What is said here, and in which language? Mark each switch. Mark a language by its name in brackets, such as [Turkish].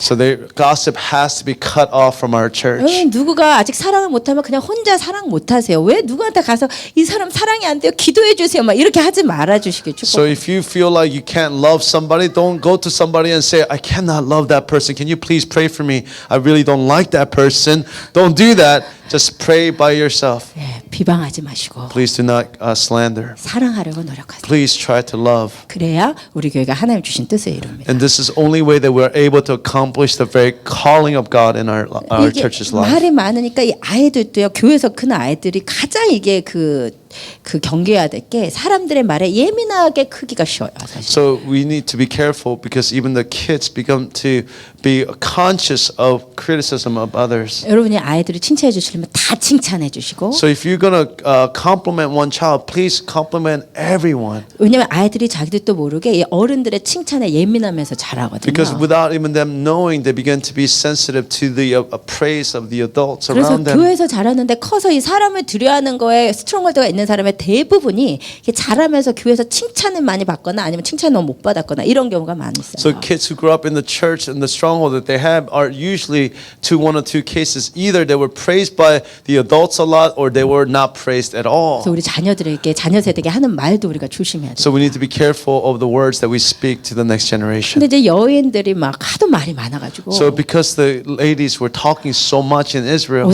[English] So the gossip has to be cut off from our church. [Korean] 누구가 아직 사랑을 못하면 그냥 혼자 사랑 못하세요. 왜 누구한테 가서 이 사람 사랑이 안 돼요. 기도해 주세요. 막 이렇게 하지 말아 주시길 [English] So [Korean] 축복. [English] if you feel like you can't love somebody, don't go to somebody and say, I cannot love that person. Can you please pray for me? I really don't like that person. Don't do that. Just pray by yourself. [Korean] 예, 비방하지 마시고 [English] Please do not slander. [Korean] 사랑하려고 노력하세요. [English] Please try to love. [Korean] 그래야 우리 교회가 하나님 주신 뜻을 이룹니다. [English] And this is the only way that we're able to accomplish the very calling of God in our [Korean] 이게 [English] church's life. [Korean] 말이 많으니까 이 아이들도요. 교회에서 큰 아이들이 가장 이게 그 경계해야 될 게 사람들의 말에 예민하게 크기가 쉬워요. 사실. [English] So we need to be careful because even the kids become to be conscious of criticism of others. [Korean] 여러분이 아이들을 칭찬해 주시려면 다 칭찬해 주시고 [English] So if you're gonna compliment one child, please compliment everyone. [Korean] 왜냐면 아이들이 자기들도 모르게 이 어른들의 칭찬에 예민하면서 자라거든요. [English] Because without even them knowing, they begin to be sensitive to the praise of the adults [Korean] 그래서 [English] around them. [Korean] 교회에서 자랐는데 커서 이 사람을 두려워하는 거에 스트롱홀드가 있는 사람의 대부분이 이게 자라면서 교회에서 칭찬을 많이 받거나 아니면 칭찬을 너무 못 받았거나 이런 경우가 많이 있어요. [English] So kids who grew up in the church and the stronghold that they have are usually one or two cases. Either they were praised by the adults a lot, or they were not praised at all. [Korean] 그래서 우리 자녀들에게 자녀 세대에게 하는 말도 우리가 조심해야 돼요. [English] So we need to be careful of the words that we speak to the next generation. [Korean] 근데 이제 여인들이 막 하도 말이 많아가지고 [English] So because the ladies were talking so much in Israel,